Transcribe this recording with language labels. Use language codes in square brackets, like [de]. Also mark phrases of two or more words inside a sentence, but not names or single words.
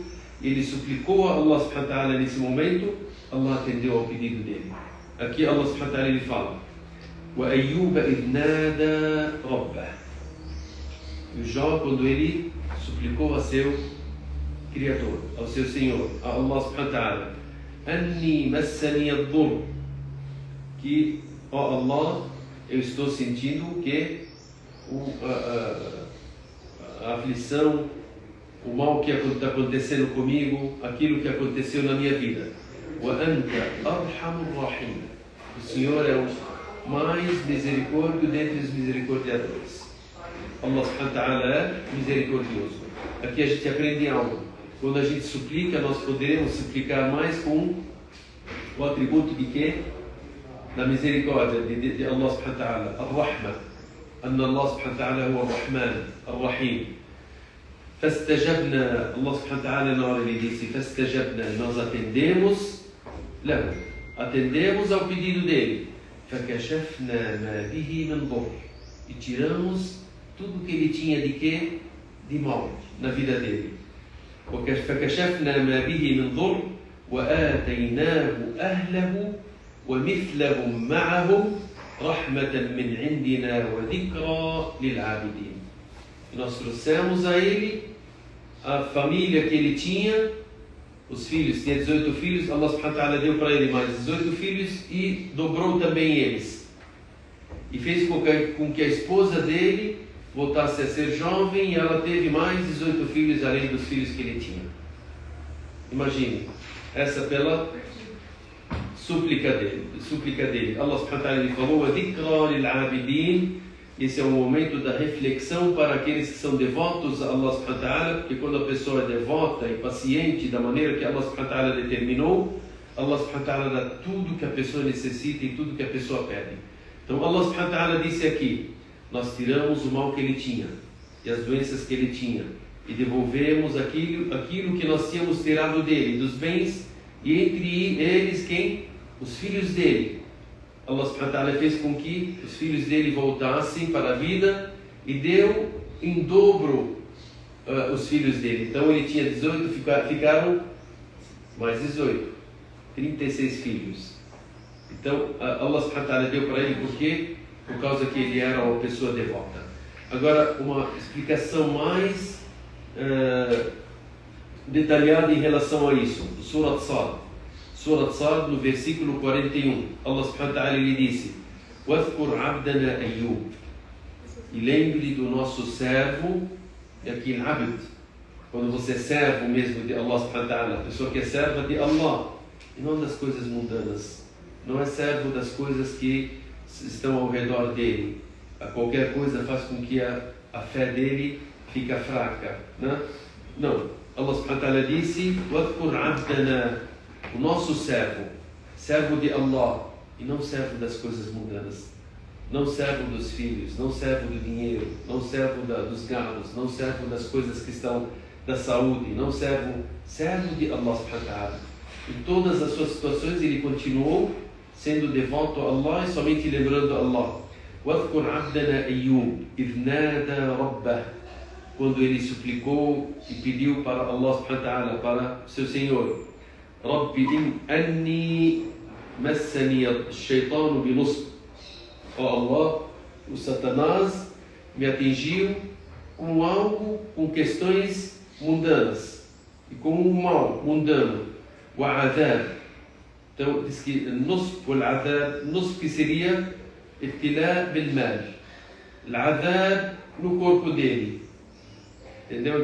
[pt] E ele suplicou a [ar] الله سبحانه وتعالى [pt] nesse momento. Allah atendeu ao pedido dele. Aqui [ar] الله سبحانه وتعالى [pt] ele fala: [ar] وأيوب إذ نادى ربه. [pt] E o Jó, quando ele suplicou a seu Criador, ao seu Senhor, a [ar] الله سبحانه وتعالى: أني مسني الضر. [pt] Que, ó Allah, eu estou sentindo que a aflição, o mal que está acontecendo comigo, aquilo que aconteceu na minha vida. [ar] وأنت أرحم الراحمين. [pt] O Senhor é o mais misericórdio dentre os misericordiadores. [ar] الله سبحانه وتعالى [pt] é misericordioso. Aqui a gente aprende algo. Quando a gente suplica, nós poderemos suplicar mais com o atributo de quê? Da misericórdia de [ar] الله سبحانه وتعالى. [pt] Ar-Rahma. [ar] أن الله سبحانه وتعالى هو الرحمن الرحيم. فاستجبنا الله سبحانه وتعالى [pt] na hora ele disse: [ar] فاستجبنا. [pt] Nós atendemos lahu. Atendemos ao pedido dele. [ar] فكشفنا ما به من ضر. [pt] e tiramos tudo que ele tinha de quê? De mal na vida dele. [ar] فكشفنا ما به من ضر وآتيناه أهله ومثلهم معهم رحمة من عندنا وذكرى للعابدين. [pt] E nós trouxemos a ele a família que ele tinha, os filhos, tinha 18 filhos, [ar] الله سبحانه وتعالى [pt] deu para ele mais 18 filhos e dobrou também eles. E fez com que a esposa dele voltasse a ser jovem e ela teve mais 18 filhos além dos filhos que ele tinha. Imagine, essa pela súplica dele. [ar] الله سبحانه وتعالى [pt] ele falou: [ar] "ذكرى للعابدين". [pt] Esse é o momento da reflexão para aqueles que são devotos a [ar] الله سبحانه وتعالى, [pt] porque quando a pessoa é devota e paciente da maneira que [ar] الله سبحانه وتعالى [pt] determinou, [ar] الله سبحانه وتعالى [pt] dá tudo que a pessoa necessita e tudo que a pessoa pede. Então [ar] الله سبحانه وتعالى [pt] disse aqui: nós tiramos o mal que ele tinha e as doenças que ele tinha e devolvemos aquilo que nós tínhamos tirado dele, dos bens, e entre eles quem? Os filhos dele. [ar] الله سبحانه وتعالى [pt] fez com que os filhos dele voltassem para a vida e deu em dobro os filhos dele. Então ele tinha 18, ficaram mais 18, 36 filhos. Então [ar] الله سبحانه وتعالى [pt] deu para ele por causa que ele era uma pessoa devota. Agora, uma explicação mais detalhada em relação a isso. Surat Sad, no versículo 41, [ar] الله سبحانه وتعالى [pt] lhe disse: [ar] "واذكر عبدنا أيوب", [pt] e lembre do nosso servo, e aqui em abd, quando você é servo mesmo de [ar] الله سبحانه وتعالى, [pt] a pessoa que é serva de Allah, e não das coisas mundanas, não é servo das coisas que estão ao redor dele. A qualquer coisa faz com que a fé dele fica fraca, né? Não. [ar] الله سبحانه وتعالى [pt] disse: [ar] "واذكر عبدنا", [pt] o nosso servo de Allah, e não servo das coisas mundanas, não servo dos filhos, não servo do dinheiro, não servo dos gados, não servo das coisas que estão da saúde, não servo de [ar] الله سبحانه وتعالى. [pt] Em todas as suas situações ele continuou sendo devoto a Allah e somente lembrando a Allah. [ar] وَاذْكُرْ عَبْدَنَا أَيُّوبَ إِذْ نَادَى رَبَّهُ, [pt] quando ele suplicou e pediu para [ar] الله سبحانه وتعالى, [pt] para seu Senhor: [ar] رَبِّ أَنِّي مَسَّنِيَ الشَّيْطَانُ بِنُصْبٍ, [pt] ó Allah, o Satanás me atingiu com algo, com questões mundanas e com um mal mundano. وَعَذَابٍ, então diz que nusf que seria [ar] ابتلاء بالمال العذاب [pt] no corpo dele, entendeu?